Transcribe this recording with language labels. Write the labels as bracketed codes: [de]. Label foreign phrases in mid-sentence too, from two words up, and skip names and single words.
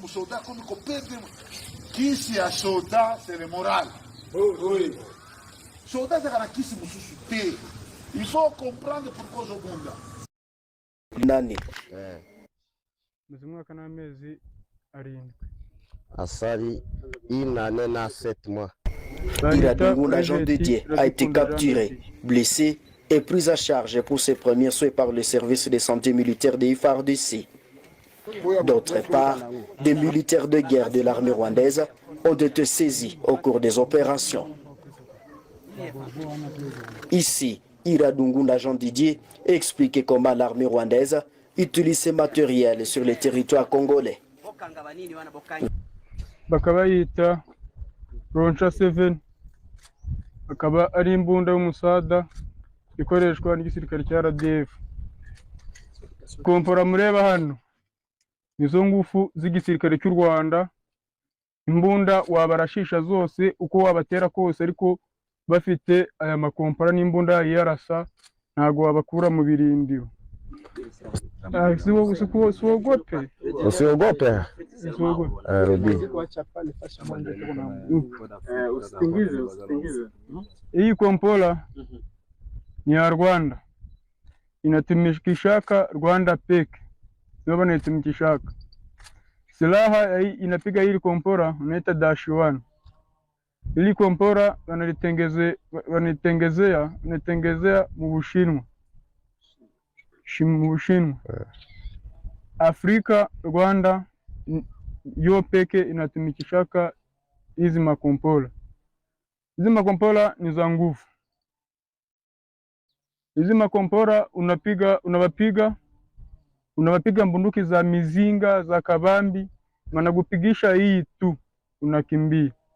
[fr] soldats comme qui c'est un soldat, c'est le moral. Oui. Soldat, c'est un qui se moussoute. Il faut comprendre pourquoi je bunda. [sw] Nani? Asali, [fr] une année na 7 mois. Iradungu, l'agent dédié, a été capturé, blessé et pris à charge pour ses premiers soins par le service de santé militaire de FARDC. D'autre part, des militaires de guerre de l'armée rwandaise ont été saisis au cours des opérations. Ici, Iradungu, l'agent Didier, explique comment l'armée rwandaise utilise ces matériels sur le territoire congolais. [rw] Bakabayita Roncha 7 akaba ari imbunda y'umusada ikoreshwa n'igisirikare cya RDF. Kompora mureba hano nizo ngufu z'igisirikare cy'u Rwanda. Imbunda wabarashisha zose uko wabatera kose, ariko bafite aya makompora n'imbunda yarasa ntago wabakura mu birindiro. [sw] Usiogope. Hii kompola ni ya Rwanda, inatumikishaka Rwanda peke, ndio wanatumikishaka. Silaha inapiga hili kompora unaita -1. Hili kompora wanatengezea mu Bushinwa. Afrika, Rwanda yo peke inatumikishaka hizi makompola. Hizi makompola ni za nguvu. Hizi makompola unawapiga mbunduki za mizinga za kabambi, wanakupigisha hii tu unakimbia.